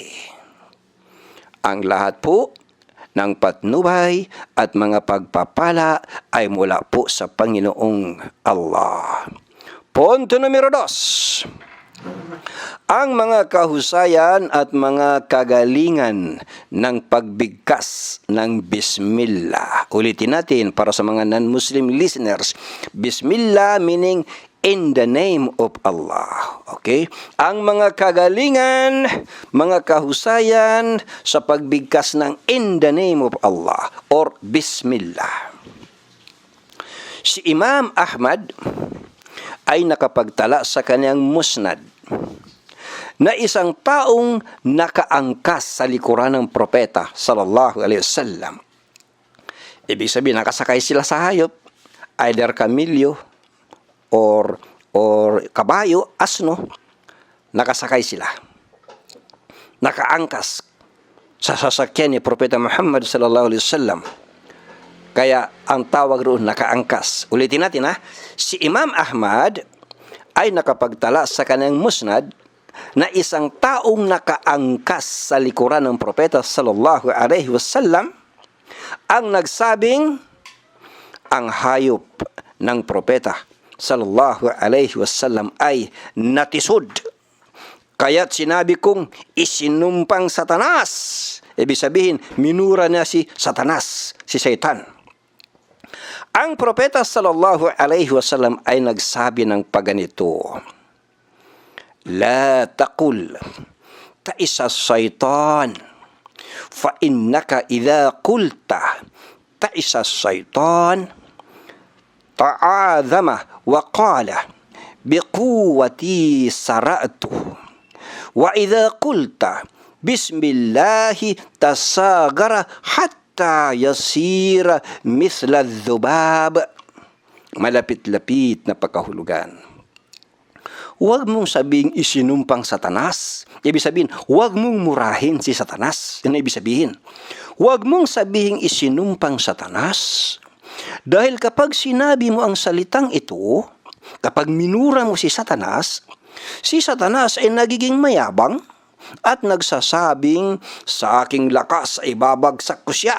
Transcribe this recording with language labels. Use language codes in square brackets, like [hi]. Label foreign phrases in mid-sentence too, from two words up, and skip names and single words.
[tl] Ang lahat po ng patnubay at mga pagpapala ay mula po sa Panginoong Allah. Punto numero 2. Ang mga kahusayan at mga kagalingan ng pagbigkas ng Bismillah. Ulitin natin para sa mga [en] non-Muslim listeners. Bismillah meaning in the name of Allah. [tl] Okay? Ang mga kagalingan, mga kahusayan sa pagbigkas ng [en] in the name of Allah [tl] or Bismillah. Si Imam Ahmad ay nakapagtala sa kanyang musnad na isang taong nakaangkas sa likuran ng propeta [ar] صلى الله عليه وسلم. [tl] Ibig sabihin, nakasakay sila sa hayop, either kamilyo or kabayo, asno, nakasakay sila. Nakaangkas sa sasakyan ni Propeta Muhammad [ar] صلى الله عليه وسلم. [tl] Kaya ang tawag roon nakaangkas. Ulitin natin ha. Si Imam Ahmad ay nakapagtala sa kanyang musnad na isang taong nakaangkas sa likuran ng propeta [ar] صلى الله عليه وسلم [tl] ang nagsabing ang hayop ng propeta [ar] صلى الله عليه وسلم [tl] ay natisod. Kaya't sinabi kong isinumpang Satanas. Ibig sabihin, minura niya si Satanas, si Satan. Ang propeta [ar] صلى الله عليه وسلم [tl] ay nagsabi ng paganito, [ar] لا تقل تعس الشيطان فإنك إذا قلت تعس الشيطان تعاظم وقال بقوتي صرعت وإذا قلت بسم الله تصاغر حتى يصير مثل ذباب. [tl] Malapit-lapit na pagkahulugan. Huwag mong sabing isinumpang Satanas. Ibig sabihin, huwag mong murahin si Satanas. Yan ang ibig sabihin. Huwag mong sabihin isinumpang Satanas. Dahil kapag sinabi mo ang salitang ito, kapag minura mo si Satanas ay nagiging mayabang at nagsasabing, sa aking lakas ay babagsak ko siya.